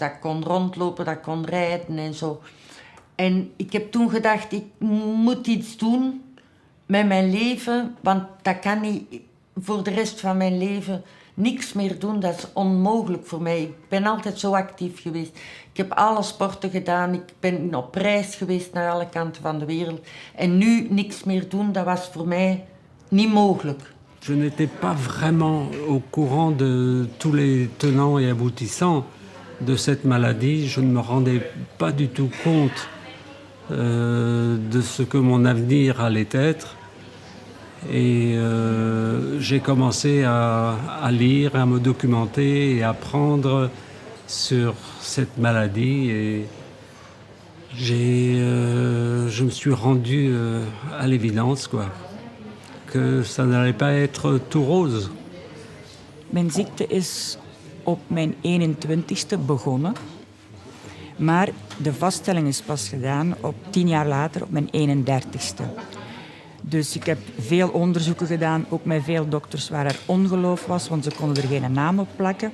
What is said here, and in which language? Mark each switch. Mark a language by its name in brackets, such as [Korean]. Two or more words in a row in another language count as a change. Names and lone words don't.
[Dutch] Dat ik kon rondlopen, dat ik kon rijden en zo. En ik heb toen gedacht, ik moet iets doen met mijn leven, want dat kan niet voor de rest van mijn leven niks meer doen. Dat is onmogelijk voor mij. Ik ben altijd zo actief geweest. Ik heb alle sporten gedaan. Ik ben op reis geweest naar alle kanten van de wereld. En nu niks meer doen, dat was voor mij niet mogelijk. [French] Je n'étais pas vraiment au courant de tous les tenants et aboutissants de cette maladie. Je ne me rendais pas du tout compte de ce que mon avenir allait être. Et j'ai commencé à lire, à me documenter et à apprendre sur cette maladie. Et je me suis rendu à l'évidence, quoi, que ça n'allait pas être tout rose. [Dutch] Mijn ziekte is op mijn 21ste begonnen. Maar de vaststelling is pas gedaan op 10 jaar later, op mijn 31ste. Dus ik heb veel onderzoeken gedaan, ook met veel dokters waar er ongeloof was, want ze konden er geen naam op plakken.